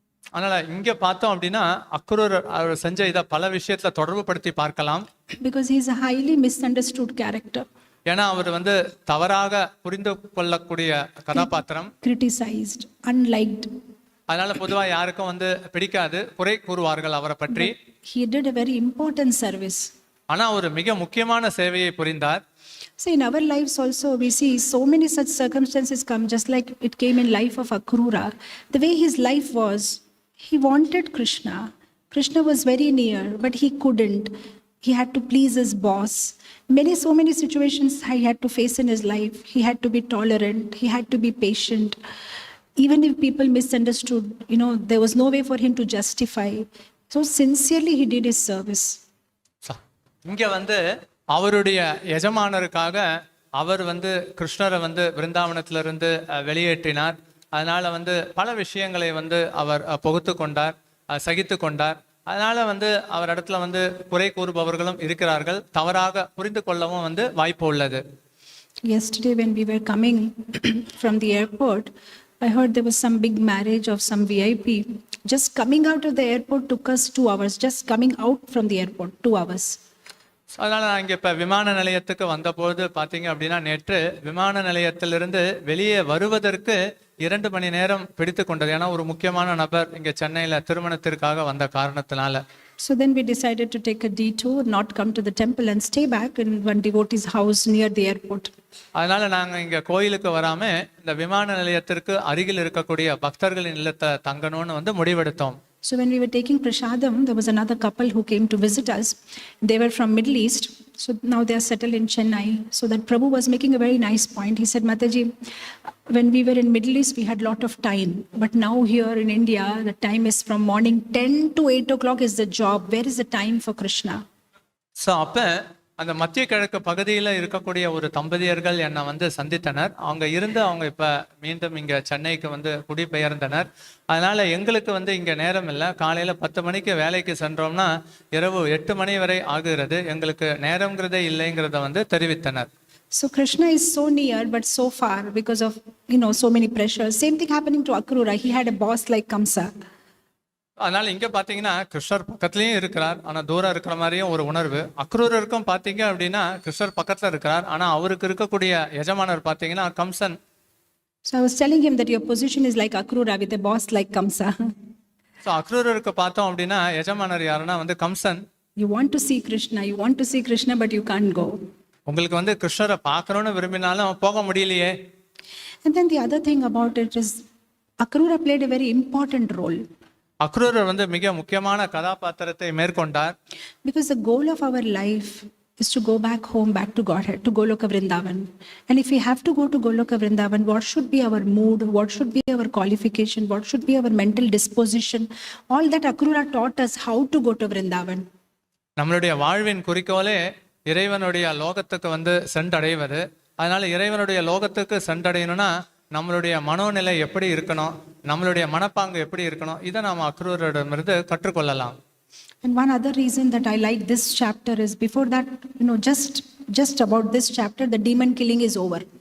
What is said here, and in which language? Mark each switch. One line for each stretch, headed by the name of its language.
Tamil: அதனால இங்க பார்த்தோம் அப்படின்னா அக்ரூரர் அவர் செஞ்ச இதை பல விஷயத்துல தொடர்பு படுத்தி பார்க்கலாம்.
English: Because he is a highly misunderstood character.
Tamil: ஏன்னா அவர் தவறாக புரிந்து கொள்ளக்கூடிய கதாபாத்திரம்.
English: Criticized, unliked.
Tamil: அதனால பொதுவா யாருக்கும் வந்து பிடிக்காது, குறை கூறுவார்கள் அவரை பற்றி.
English: He did a very important service.
Tamil: ஆனா ஒரு மிக முக்கியமான சேவையை புரிந்தார்.
English: So in our lives also we see so many such circumstances come, just like it came in life of Akrura. The way his life was, he wanted Krishna. Krishna was very near, but he couldn't. He had to please his boss. So many situations he had to face in his life. He had to be tolerant. He had to be patient. Even if people misunderstood, there was no way for him to justify. So sincerely he did his service.
Tamil: இங்க வந்து அவருடைய எஜமானருக்காக அவர் வந்து கிருஷ்ணரை வந்து விருந்தாவனத்திலிருந்து வெளியேற்றினார். அதனால வந்து பல விஷயங்களை வந்து அவர் பொறுத்து கொண்டார், சகித்து கொண்டார். அதனால வந்து அவர் இடத்துல வந்து குறை கூறுபவர்களும் இருக்கிறார்கள், தவறாக புரிந்து கொள்ளவும் வந்து வாய்ப்பு உள்ளது.
English: Yesterday when we were coming from the airport, I heard there was some big marriage of some VIP. Just coming out of the airport took us 2 hours. Just coming out from the airport, 2 hours.
Tamil: அதனால நான் இங்க இப்ப விமான நிலையத்துக்கு வந்தபோது பாத்தீங்க அப்படின்னா, நேற்று விமான நிலையத்திலிருந்து வெளியே வருவதற்கு 2 மணி நேரம் பிடித்து கொண்டது. ஏன்னா ஒரு முக்கியமான நபர் இங்க சென்னையில திருமணத்திற்காக வந்த காரணத்தினால.
English: So then we decided to take a detour, not come to the temple and stay back in one devotee's house near the airport. அதனால நாங்க இங்க கோயிலுக்கு வராம இந்த விமான நிலையத்திற்கு அருகில் இருக்கக்கூடிய பக்தர்களின் இல்லத்தை தங்கணும்னு வந்து முடிவெடுத்தோம். So when we were taking prasadam, there was another couple who came to visit us. They were from Middle East. So now they are settled in Chennai. So that Prabhu was making a very nice point. He said, Mataji, when we were in Middle East, we had a lot of time. But now here in India, the time is from morning 10 to 8 o'clock is the job. Where is the time for Krishna?
Tamil: So அப்போ அந்த மத்திய கிழக்கு பகுதியில் இருக்கக்கூடிய ஒரு தம்பதியர்கள் என்னை வந்து சந்தித்தனர். அவங்க இப்போ மீண்டும் இங்கே சென்னைக்கு வந்து குடிபெயர்ந்தனர். அதனால் எங்களுக்கு வந்து இங்கே நேரம் இல்லை. காலையில் 10 மணிக்கு வேலைக்கு சென்றோம்னா இரவு 8 மணி வரை ஆகுகிறது. எங்களுக்கு நேரங்கிறதே இல்லைங்கிறத வந்து தெரிவித்தனர்.
English: So Krishna is so near but so far because of so many pressures. Same thing happening to Akrura. He had a boss like Kamsa.
Tamil: அதனால இங்க பாத்தீங்கன்னா கிருஷ்ணர் பக்கத்துலயும் இருக்கிறார், ஆனா தூரம் இருக்கிற மாதிரியும் ஒரு உணர்வு. அக்ரூரருக்கும் பாத்தீங்க அப்படின்னா கிருஷ்ணர் பக்கத்துல இருக்கிறார், ஆனா அவருக்கு இருக்கக்கூடிய எஜமானர் பாத்தீங்கன்னா Kamsan.
English: So I was telling him that your position is like Akrura with a boss like Kamsa.
Tamil: So அக்ரூரருக்கு பார்த்தோம் அப்படின்னா எஜமானர் யாருன்னா வந்து Kamsan.
English: You want to see Krishna but you can't go.
Tamil: உங்களுக்கு வந்து கிருஷ்ணரை பார்க்கணும்னு விரும்பினாலும் போக முடியலையே.
English: And then the other thing about it is Akrura played a very important role.
Tamil: Akrurar வந்து மிக முக்கியமான கதாபாத்திரத்தை மேற்கொண்டார்.
English: Because the goal of our life is to go back home, back to Godhead, to Goloka Vrindavan. And if we have to go to Goloka Vrindavan, what should be our mood? What should be our qualification? What should be our mental disposition? All that Akrura taught us how to go to Vrindavan.
Tamil: நம்மளுடைய வாழ்வின் குறிக்கோளே இறைவனுடைய லோகத்துக்கு வந்து சென்றடைவது. அதனால இறைவனுடைய லோகத்துக்கு சென்றடையணும்னா நம்மளுடைய மனோநிலை எப்படி இருக்கணும், நம்மளுடைய மனப்பாங்கு எப்படி இருக்கணும், இதை நாம் அக்ரூரரிடமிருந்து கற்றுக்கொள்ளலாம்.
English: And one other reason that I like this chapter is before that, just about this chapter, the demon killing is over.